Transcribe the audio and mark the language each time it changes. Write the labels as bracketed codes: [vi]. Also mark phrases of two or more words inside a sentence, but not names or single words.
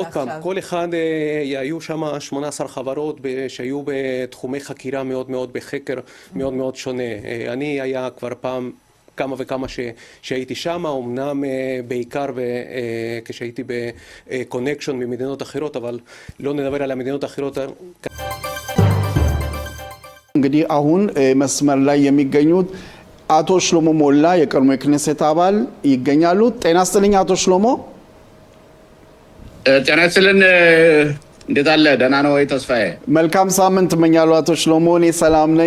[he] עוד פעם, כל אחד, היו שם 18 חברות שהיו בתחומי חקירה מאוד מאוד בחקר, מאוד מאוד שונה. אני היה כבר פעם כמה וכמה שהייתי שם, אמנם בעיקר כשהייתי בקונקשן ממדינות אחרות, אבל לא נדבר על המדינות האחרות. [am] እንግዲህ አሁን መስመር ላይ የሚገኙት አቶ ሽሎሞ ሞላ የቀድሞ የክኔሴት አባል ይገኛሉ። ጤና ይስጥልኝ አቶ ሽሎሞ። ጤና ይስጥልን። እንዴት አለ? ደህና ነው ወይ ተስፋዬ? መልካም ሳምንት እመኛለሁ አቶ ሽሎሞ። እኔ ሰላም ነኝ።